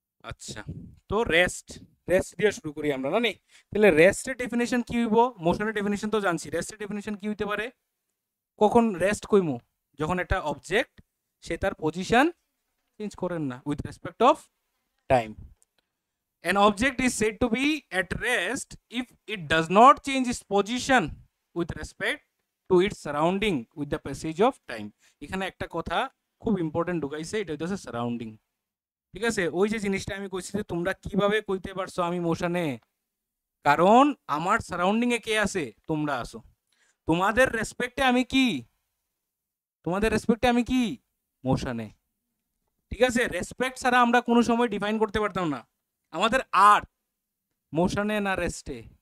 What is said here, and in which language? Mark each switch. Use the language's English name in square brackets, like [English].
[Bangla] আচ্ছা, তো rest, rest দিয়ে শুরু করি আমরা না নি? তাহলে রেস্টের ডেফিনেশন কি হইব? মোশনের ডেফিনেশন তো জানছি, রেস্টের ডেফিনেশন কি হইতে পারে? কখন রেস্ট কইমু? যখন একটা অবজেক্ট সে তার পজিশন চেঞ্জ করেন না [English] With respect of time. An object is said to be at rest if it does not change its position with respect to its surrounding with the passage of time. [Bangla] এখানে একটা কথা খুব important ঢুকাইছে, এটা হচ্ছে surrounding, ঠিক আছে? ওই যে জিনিসটা আমি কইছি যে তোমরা কিভাবে কইতে পারছো আমি মোশনে, কারণ আমার সারাউন্ডিং এ কে আছে? তোমরা আসো, তোমাদের রেসপেক্টে আমি কি তোমাদের রেসপেক্টে আমি কি মোশনে। ঠিক আছে, রেসপেক্ট ছাড়া আমরা কোনো সময় ডিফাইন করতে পারতাম না আমাদের আর্ট মোশনে না রেস্টে।